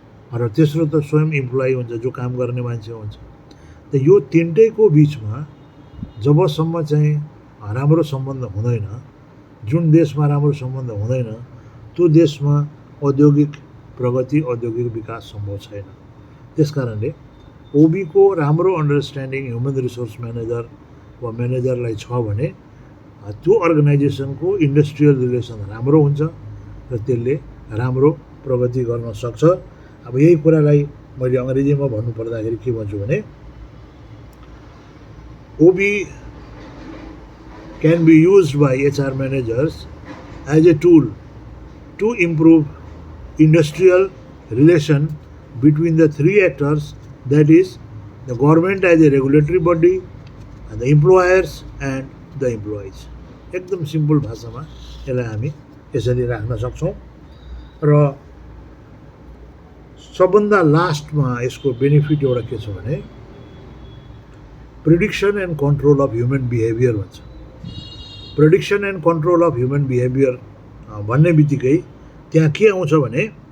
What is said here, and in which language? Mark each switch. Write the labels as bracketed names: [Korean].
[Nepali] र तेस्रो त स्वयं इम्प्लोइ हुन्छ, जो काम गर्ने मान्छे हुन्छ। त यो तिनटैको बिचमा जबसम्म चाहिँ राम्रो सम्बन्ध हुँदैन, जुन देशमा राम्रो सम्बन्ध हुँदैन त्यो देशमा औद्योगिक प्रगति, औद्योगिक विकास सम्भव छैन। त्यसकारणले ओबीको राम्रो अन्डरस्ट्यान्डिङ ह्युमन रिसोर्स म्यानेजर वा म्यानेजरलाई छ भने त्यो अर्गनाइजेसनको इन्डस्ट्रियल रिलेसन राम्रो हुन्छ र त्यसले राम्रो प्रगति गर्न सक्छ। अब यही कुरालाई मैले अङ्ग्रेजीमा भन्नुपर्दाखेरि के भन्छु भने [English] OB can be used by HR managers as a tool to improve industrial relation between the 3 actors, that is the government as a regulatory body and the employers and the employees. [Nepali] एकदम सिम्पल भाषामा यसलाई हामी यसरी राख्न सक्छौँ। र सबभन्दा लास्टमा यसको बेनिफिट एउटा के छ भने [English] prediction and control of human behaviour [Nepali] भन्छ। [English] prediction and control of human behaviour [Nepali] भन्ने बित्तिकै त्यहाँ के आउँछ भने